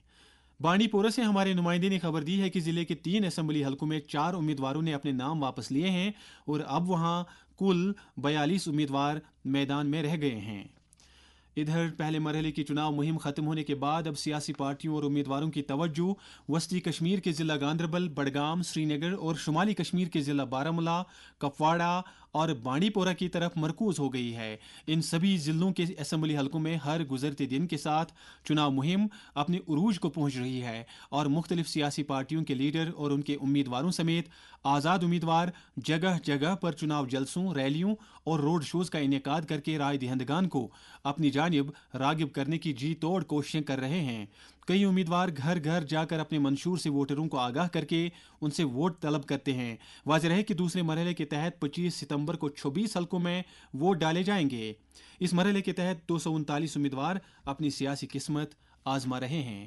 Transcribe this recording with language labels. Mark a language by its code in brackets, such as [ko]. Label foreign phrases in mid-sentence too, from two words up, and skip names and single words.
[ur] بانڈی پورہ سے ہمارے نمائندے نے خبر دی ہے کہ ضلع کے 3 اسمبلی حلقوں میں 4 امیدواروں نے اپنے نام واپس لیے ہیں اور اب وہاں کل 42 امیدوار میدان میں رہ گئے ہیں۔ ادھر پہلے مرحلے کی چناؤ مہم ختم ہونے کے بعد اب سیاسی پارٹیوں اور امیدواروں کی توجہ وسطی کشمیر کے ضلع گاندربل، بڈگام، سری نگر اور شمالی کشمیر کے ضلع بارہمولہ، کپواڑہ اور بانڈی پورہ کی طرف مرکوز ہو گئی ہے۔ ان سبھی ضلعوں کے اسمبلی حلقوں میں ہر گزرتے دن کے ساتھ چناؤ مہم اپنے عروج کو پہنچ رہی ہے اور مختلف سیاسی پارٹیوں کے لیڈر اور ان کے امیدواروں سمیت آزاد امیدوار جگہ جگہ پر چناؤ جلسوں، ریلیوں اور روڈ شوز کا انعقاد کر کے رائے دہندگان کو اپنی جانب جانب راغب کرنے کی جی توڑ کوششیں کر رہے ہیں. کئی امیدوار گھر گھر جا کر اپنے منشور سے ووٹروں کو آگاہ کر کے ان سے ووٹ طلب کرتے ہیں. واضح ہے کہ دوسرے مرحلے کے تحت 25 ستمبر کو 26 حلقوں میں ووٹ ڈالے جائیں گے. اس مرحلے کے تحت 239 امیدوار اپنی سیاسی قسمت آزما رہے ہیں.